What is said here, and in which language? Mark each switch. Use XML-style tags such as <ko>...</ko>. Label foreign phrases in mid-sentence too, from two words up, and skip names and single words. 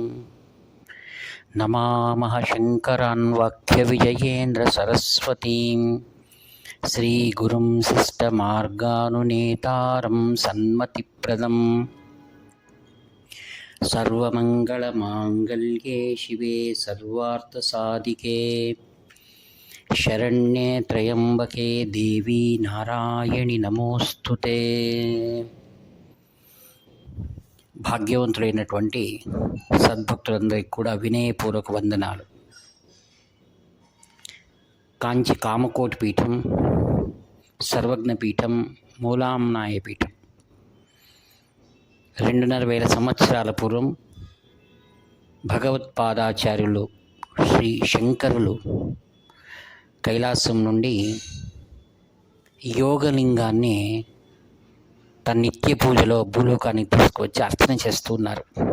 <sa>नमामः शङ्करान् वाक्यविजयेन्द्रसरस्वतीं श्रीगुरुं शिष्टमार्गानुनेतारं सन्मतिप्रदम्। सर्वमङ्गलमाङ्गल्ये शिवे सर्वार्थसाधिके शरण्ये त्र्यम्बके देवी नारायणि नमोस्तुते।</sa> <te>భాగ్యవంతులైనటువంటి సద్భక్తులందరికీ కూడా వినయపూర్వక వందనాలు. కాంచి కామకోటి పీఠం, సర్వజ్ఞ పీఠం, మూలాంనాయ పీఠం 2,500 సంవత్సరాల పూర్వం భగవత్పాదాచార్యులు శ్రీ శంకరులు కైలాసం నుండి యోగలింగాన్ని తన నిత్య పూజలో భూలోకానికి తీసుకువచ్చి అర్చన చేస్తున్నారు.</te>